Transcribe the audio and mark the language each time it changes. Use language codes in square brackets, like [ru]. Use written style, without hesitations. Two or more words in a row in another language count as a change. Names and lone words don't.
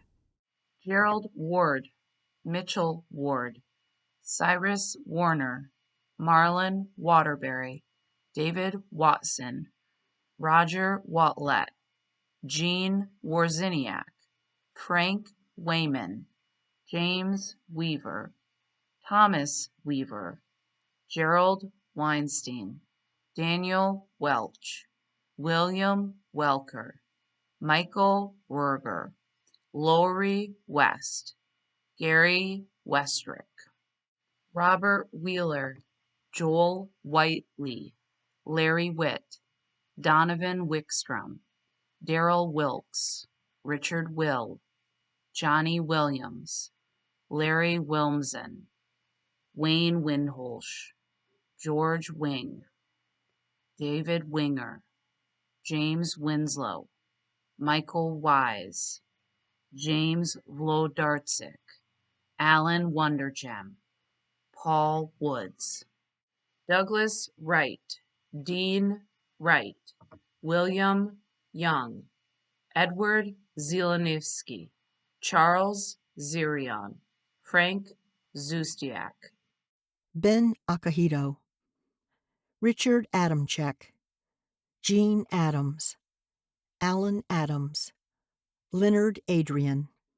[en] Gerald Ward, Mitchell Ward, Cyrus Warner, Marlon Waterbury, David Watson, Roger Watlet, Jean Warziniak, Frank Wayman, James Weaver, Thomas Weaver, Gerald Weinstein, Daniel Welch, William Welker, Michael Werger, Lori West, Gary Westrick, Robert Wheeler, Joel Whiteley, Larry Witt, Donovan Wickstrom, Darrell Wilkes, Richard Will, Johnny Williams, Larry Wilmsen, Wayne Windholsh, George Wing, David Winger, James Winslow, Michael Wise, James Vlodarczyk, Alan Wondergem, Paul Woods, Douglas Wright, Dean Wright, William Young, Edward Zielinski, Charles Zirion, Frank Zustiak, Ben Akahito, Richard Adamczyk, Gene Adams, Alan Adams, Leonard Adrian,